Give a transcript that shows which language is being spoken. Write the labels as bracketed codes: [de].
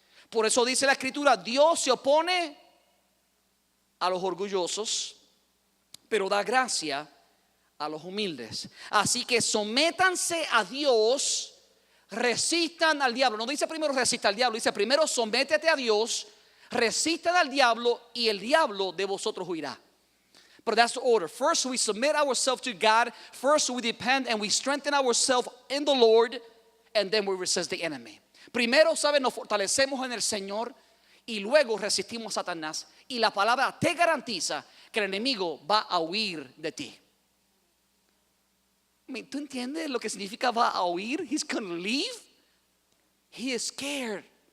[es] Por eso dice la escritura: Dios se opone a los orgullosos, pero da gracia a los humildes. Así que sométanse a Dios, resistan al diablo. No dice primero resista al diablo, dice primero sométete a Dios, resistan al diablo y el diablo de vosotros huirá. [en] But that's the order. First we submit ourselves to God. First we depend and we strengthen ourselves in the Lord. And then we resist the enemy. [es] Primero, ¿saben? Nos fortalecemos en el Señor y luego resistimos a Satanás. Y la palabra te garantiza que el enemigo va a huir de ti. ¿Tú entiendes lo que significa va a huir? [en] He's gonna leave. He is scared.